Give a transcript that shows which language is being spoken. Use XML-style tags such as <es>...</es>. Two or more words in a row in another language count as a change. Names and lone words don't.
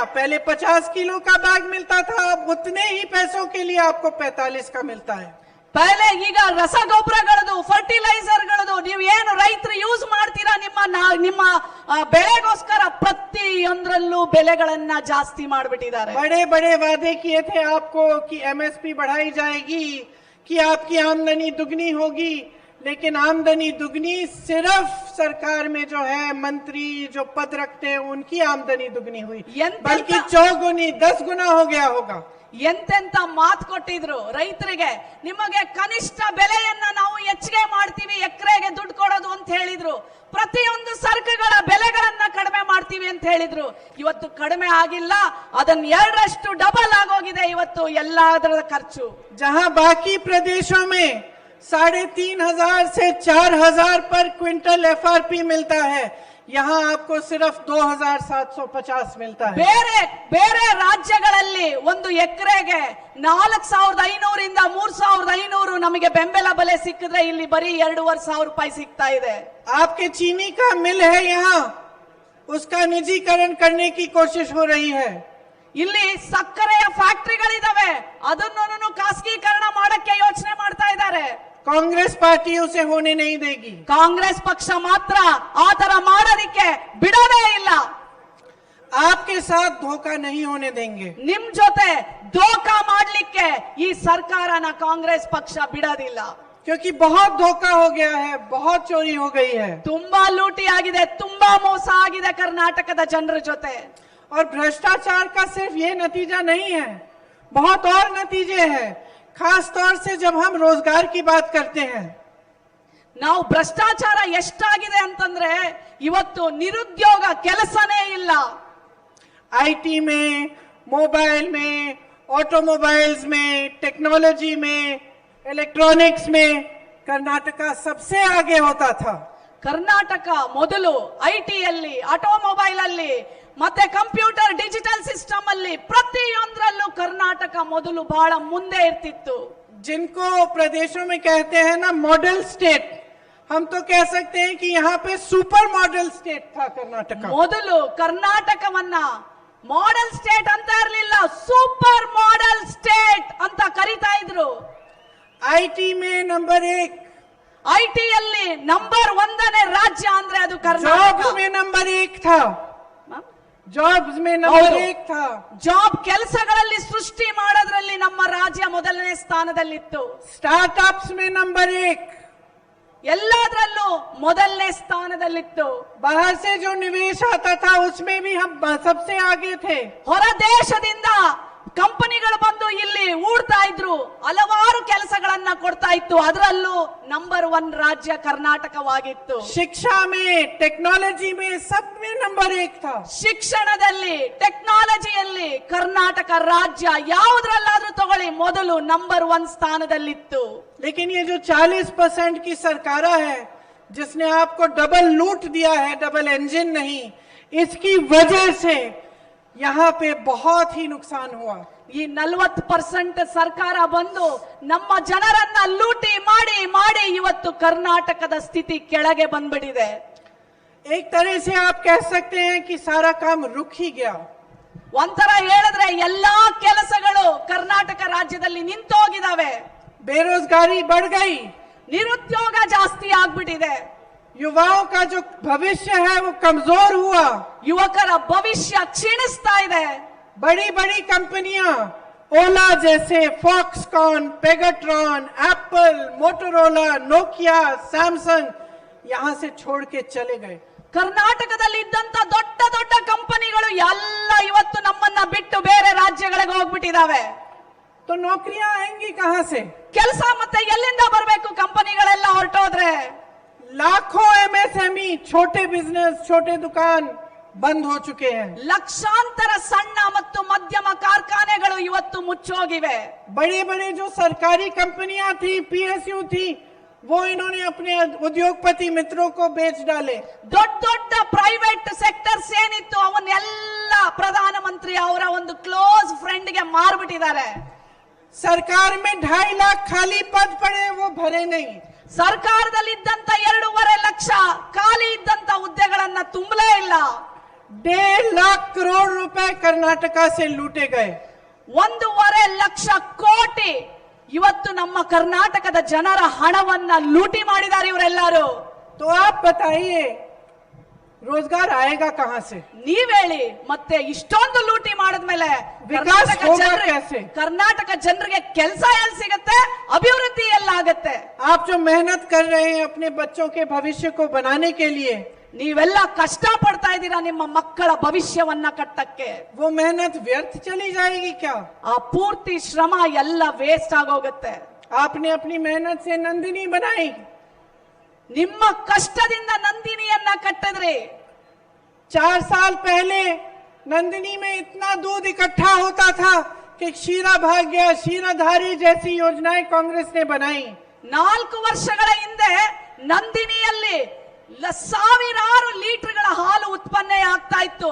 <hi>पहले 50 किलो का बैग मिलता था, अब उतने ही पैसों के लिए आपको 45 का मिलता है।</hi> <kn>ಪಹಲೆ ಈಗ ರಸಗೊಬ್ಬರಗಳದು, ಫರ್ಟಿಲೈಸರ್ಗಳದು ನೀವು ಏನು ರೈತರು ಯೂಸ್ ಮಾಡ್ತೀರಾ ನಿಮ್ಮ ಬೆಳೆಗೋಸ್ಕರ ಪ್ರತಿಯೊಂದರಲ್ಲೂ ಬೆಲೆಗಳನ್ನ ಜಾಸ್ತಿ ಮಾಡಿಬಿಟ್ಟಿದ್ದಾರೆ।</kn> <hi>बड़े बड़े वादे किए थे आपको कि MSP बढ़ाई जाएगी, कि आपकी आमदनी दुगनी होगी, लेकिन आमदनी दुगनी सिर्फ सरकार में जो है मंत्री जो पद रखते हैं उनकी आमदनी दुगनी हुई, बल्कि 4 गुनी 10 गुना हो गया होगा।</hi> <kn>ಎಂತೆಂತ ಮಾತು ಕೊಟ್ಟಿದ್ರು ರೈತರಿಗೆ. ನಿಮಗೆ ಕನಿಷ್ಠ ಬೆಲೆಯನ್ನ ನಾವು ಹೆಚ್ಚಿಗೆ ಮಾಡ್ತೀವಿ, ಎಕರೆಗೆ ದುಡ್ಡು ಕೊಡೋದು ಅಂತ ಹೇಳಿದ್ರು. ಪ್ರತಿಯೊಂದು ಸರಕುಗಳ ಬೆಲೆಗಳನ್ನ ಕಡಿಮೆ ಮಾಡ್ತೀವಿ ಅಂತ ಹೇಳಿದ್ರು. ಇವತ್ತು ಕಡಿಮೆ ಆಗಿಲ್ಲ, ಅದನ್ನ 2ರಷ್ಟು ಡಬಲ್ ಆಗೋಗಿದೆ ಇವತ್ತು ಎಲ್ಲದರ ಖರ್ಚು.</kn> <hi>जहां बाकी प्रदेशों में 3,500 से 4,000 पर क्विंटल FRP मिलता है, यहाँ आपको सिर्फ 2,750 मिलता है।</hi> <kn>ಬೇರೆ ಬೇರೆ ರಾಜ್ಯಗಳಲ್ಲಿ ಒಂದು ಎಕರೆಗೆ 4,500 ಇಂದ 3,500 ನಮಗೆ ಬೆಂಬಲ ಬೆಲೆ ಸಿಕ್ಕಿದ್ರೆ ಇಲ್ಲಿ ಬರೀ 2,500 ರೂಪಾಯಿ ಸಿಗ್ತಾ ಇದೆ.</kn> <hi>आपके चीनी का मिल है यहाँ, उसका निजीकरण करने की कोशिश हो रही है।</hi> <kn>ಇಲ್ಲಿ ಸಕ್ಕರೆಯ ಫ್ಯಾಕ್ಟರಿಗಳಿದಾವೆ, ಅದನ್ನು ಖಾಸಗೀಕರಣ ಮಾಡಕ್ಕೆ ಯೋಚನೆ ಮಾಡ್ತಾ ಇದ್ದಾರೆ.</kn> <hi>कांग्रेस पार्टी उसे होने नहीं देगी।</hi> <kn>ಕಾಂಗ್ರೆಸ್ ಪಕ್ಷ ಮಾತ್ರ ಆತರ ಮಾಡೋದಕ್ಕೆ ಬಿಡೋದೇ ಇಲ್ಲ.</kn> <hi>आपके साथ धोखा नहीं होने देंगे।</hi> <kn>ನಿಮ್ ಜೊತೆ ಧೋಖಾ ಮಾಡ್ಲಿಕ್ಕೆ ಈ ಸರ್ಕಾರನ ಕಾಂಗ್ರೆಸ್ ಪಕ್ಷ ಬಿಡೋದಿಲ್ಲ.</kn> <hi>क्योंकि बहुत धोखा हो गया है, बहुत चोरी हो गई है,</hi> <kn>ತುಂಬಾ ಲೂಟಿ ಆಗಿದೆ, ತುಂಬಾ ಮೋಸ ಆಗಿದೆ ಕರ್ನಾಟಕದ ಜನರ ಜೊತೆ.</kn> <hi>और भ्रष्टाचार का सिर्फ ये नतीजा नहीं है, बहुत और नतीजे हैं। खास तौर से जब हम रोजगार की बात करते हैं,</hi> <kn>ನಾವು ಭ್ರಷ್ಟಾಚಾರ ಎಷ್ಟಾಗಿದೆ ಅಂತಂದ್ರೆ ಇವತ್ತು ನಿರುದ್ಯೋಗ, ಕೆಲಸನೇ ಇಲ್ಲ.</kn> <hi>आईटी में, मोबाइल में, ऑटोमोबाइल्स में, टेक्नोलॉजी में, इलेक्ट्रॉनिक्स में कर्नाटका सबसे आगे होता था।</hi> <kn>ಕರ್ನಾಟಕ ಮೊದಲು ಐಟಿಯಲ್ಲಿ, ಆಟೋಮೊಬೈಲ್ ಅಲ್ಲಿ, ಮತ್ತೆ</kn> <en>computer digital system</en> <kn>ಅಲ್ಲಿ ಪ್ರತಿಯೊಂದರಲ್ಲೂ ಕರ್ನಾಟಕ ಮೊದಲು ಬಹಳ ಮುಂದೆ ಇರ್ತಿತ್ತು.</kn> <hi>जिनको प्रदेशों में कहते हैं ना</hi> <en>model state,</en> <hi>हम तो कह सकते हैं कि यहाँ पे</hi> <en>super model state</en> <hi>था कर्नाटका।</hi> <kn>ಮೊದಲು ಕರ್ನಾಟಕವನ್ನ</kn> <en>model state</en> <kn>ಅಂತ ಇರಲಿಲ್ಲ,</kn> <en>super model state</en> <kn>ಅಂತ ಕರೀತಾ ಇದ್ರು.</kn> <hi>आईटी में नंबर 1,</hi> <kn>ಐಟಿಯಲ್ಲಿ ನಂಬರ್ 1ನೇ ರಾಜ್ಯ ಅಂದ್ರೆ ಅದು ಕರ್ನಾಟಕ.</kn> <hi>जॉब्स में नंबर 1 था, जॉब्स में नंबर 1 था।</hi> <kn>ಜಾಬ್ ಕೆಲಸಗಳಲ್ಲಿ ಸೃಷ್ಟಿ ಮಾಡೋದ್ರಲ್ಲಿ ನಮ್ಮ ರಾಜ್ಯ ಮೊದಲನೇ ಸ್ಥಾನದಲ್ಲಿತ್ತು.</kn> <hi>स्टार्टअप्स में नंबर 1,</hi> <kn>ಎಲ್ಲದರಲ್ಲೂ ಮೊದಲನೇ ಸ್ಥಾನದಲ್ಲಿತ್ತು.</kn> <hi>बाहर से जो निवेश आता था उसमें भी हम सबसे आगे थे।</hi> <kn>ಹೊರ ದೇಶದಿಂದ ಕಂಪನಿಗಳು ಬಂದು ಇಲ್ಲಿ ಹೂಡ್ತಾ ಇದ್ರು, ಹಲವಾರು ಕೆಲಸಗಳನ್ನ ಕೊಡ್ತಾ ಇತ್ತು, ಅದರಲ್ಲೂ ನಂಬರ್ 1 ರಾಜ್ಯ ಕರ್ನಾಟಕವಾಗಿತ್ತು.</kn> <hi>शिक्षा में, टेक्नोलॉजी में, सब में नंबर 1 था।</hi> <kn>ಶಿಕ್ಷಣದಲ್ಲಿ, ಟೆಕ್ನಾಲಜಿಯಲ್ಲಿ ಕರ್ನಾಟಕ ರಾಜ್ಯ ಯಾವುದ್ರಲ್ಲಾದ್ರೂ ತಗೊಳ್ಳಿ ಮೊದಲು ನಂಬರ್ 1 ಸ್ಥಾನದಲ್ಲಿತ್ತು.</kn> <hi>लेकिन ये जो 40% की सरकार है जिसने आपको डबल लूट दिया है,</hi> <en>double engine</en> <hi>नहीं, इसकी वजह से यहाँ पे बहुत ही नुकसान हुआ।</hi> <kn>ಈ 40% ಸರ್ಕಾರ ಬಂದು ನಮ್ಮ ಜನರನ್ನ ಲೂಟಿ ಮಾಡಿ ಮಾಡಿ ಇವತ್ತು ಕರ್ನಾಟಕದ ಸ್ಥಿತಿ ಕೆಳಗೆ ಬಂದ್ಬಿಟ್ಟಿದೆ.</kn> <hi>एक तरह से आप कह सकते हैं कि सारा काम रुक ही गया।</hi> <kn>ಒಂಥರ ಹೇಳಿದ್ರೆ ಎಲ್ಲಾ ಕೆಲಸಗಳು ಕರ್ನಾಟಕ ರಾಜ್ಯದಲ್ಲಿ ನಿಂತೋಗಿದಾವೆ.</kn> <hi>बेरोजगारी बढ़ गई,</hi> <kn>ನಿರುದ್ಯೋಗ ಜಾಸ್ತಿ ಆಗ್ಬಿಟ್ಟಿದೆ.</kn> <hi>युवाओं का जो भविष्य है वो कमजोर हुआ।</hi> <kn>ಯುವಕರ ಭವಿಷ್ಯ ಕ್ಷೀಣಿಸ್ತಾ ಇದೆ.</kn> <hi>बड़ी बड़ी कंपनियां ओला जैसे, फॉक्सकॉन, पेगाट्रॉन, एप्पल, मोटोरोला, नोकिया, सैमसंग यहां से छोड़ के चले गए।</hi> <kn>ಕರ್ನಾಟಕದಲ್ಲಿ ಇದ್ದಂತ ದೊಡ್ಡ ದೊಡ್ಡ ಕಂಪನಿಗಳು ಎಲ್ಲ ಇವತ್ತು ನಮ್ಮನ್ನ ಬಿಟ್ಟು ಬೇರೆ ರಾಜ್ಯಗಳಿಗೆ ಹೋಗ್ಬಿಟ್ಟಿದಾವೆ.</kn> <hi>तो नौकरियां आएंगी कहां से?</hi> <kn>ಕೆಲಸ ಮತ್ತೆ ಎಲ್ಲಿಂದ ಬರಬೇಕು? ಕಂಪನಿಗಳೆಲ್ಲ ಹೊರಟೋದ್ರೆ</kn> <hi>लाखों MSMई, छोटे बिजनेस, छोटे दुकान बंद हो चुके हैं।</hi> <kn>ಲಕ್ಷಾಂತರ ಸಣ್ಣ ಮತ್ತು ಮಧ್ಯಮ ಕಾರ್ಖಾನೆಗಳು ಇವತ್ತು ಮುಚ್ಚೋಗಿವೆ.</kn> <hi>बड़े बड़े जो सरकारी कंपनियां थी, PSU थी, वो इन्होंने अपने उद्योगपति मित्रों को बेच डाले।</hi> <kn>ದೊಡ್ಡ ದೊಡ್ಡ</kn> <en>private sectors</en> <kn>ಏನಿತ್ತು ಅವನ್ನೆಲ್ಲ ಪ್ರಧಾನಮಂತ್ರಿ ಅವರ ಒಂದು</kn> <en>close friend</en> <kn>ಗೆ ಮಾರ್ಬಿಟ್ಟಿದ್ದಾರೆ.</kn> <hi>सरकार में 2.5 लाख खाली पद पड़े, वो भरे नहीं।</hi> <kn>ಸರ್ಕಾರದಲ್ಲಿ ಇದ್ದಂತ 2.5 ಲಕ್ಷ ಖಾಲಿ ಇದ್ದಂತ ಹುದ್ದೆಗಳನ್ನ ತುಂಬಲೇ ಇಲ್ಲ.</kn> <hi>1.5 लाख करोड़ रुपए कर्नाटका से लूटे गए।</hi> <kn>1.5 ಲಕ್ಷ ಕೋಟಿ ಇವತ್ತು ನಮ್ಮ ಕರ್ನಾಟಕದ ಜನರ ಹಣವನ್ನ ಲೂಟಿ ಮಾಡಿದ್ದಾರೆ ಇವರೆಲ್ಲರೂ.</kn> <hi>तो आप बताइए रोजगार आएगा कहां से?</hi> <kn>ನೀವ್ ಹೇಳಿ, ಮತ್ತೆ ಇಷ್ಟೊಂದು ಲೂಟಿ ಮಾಡಿದ್ಮೇಲೆ</kn> <hi>विकास होगा कैसे?</hi> <kn>ಕರ್ನಾಟಕ ಜನರಿಗೆ ಕೆಲಸ ಎಲ್ಲಿ ಸಿಗುತ್ತೆ, ಅಭಿವೃದ್ಧಿ ಎಲ್ಲಾಗತ್ತೆ?</kn> <hi>आप जो मेहनत कर रहे हैं अपने बच्चों के भविष्य को बनाने के लिए,</hi> <kn>ನೀವೆಲ್ಲ ಕಷ್ಟ ಪಡ್ತಾ ಇದ್ದೀರಾ ನಿಮ್ಮ ಮಕ್ಕಳ ಭವಿಷ್ಯವನ್ನ ಕಟ್ಟಕ್ಕೆ.</kn> <hi>वो मेहनत व्यर्थ चली जाएगी क्या?</hi> <kn>ಆ ಪೂರ್ತಿ ಶ್ರಮ ಎಲ್ಲ ವೇಸ್ಟ್ ಆಗೋಗುತ್ತೆ.</kn> <hi>आपने अपनी मेहनत से नंदिनी बनाई.</hi> <kn>ನಿಮ್ಮ ಕಷ್ಟದಿಂದ ನಂದಿನಿಯನ್ನ ಕಟ್ಟಿದ್ರಿ.</kn> <hi>4 साल पहले नंदिनी में इतना दूध इकट्ठा होता था कि क्षीरा भाग्य, क्षीरधारी जैसी योजनाएं कांग्रेस ने बनाई.</hi> <kn>4 ವರ್ಷಗಳ ಹಿಂದೆ ನಂದಿನಿಯಲ್ಲಿ ಸಾವಿರಾರು ಲೀಟರ್ಗಳ ಹಾಲು ಉತ್ಪನ್ನ ಆಗ್ತಾ ಇತ್ತು.</kn>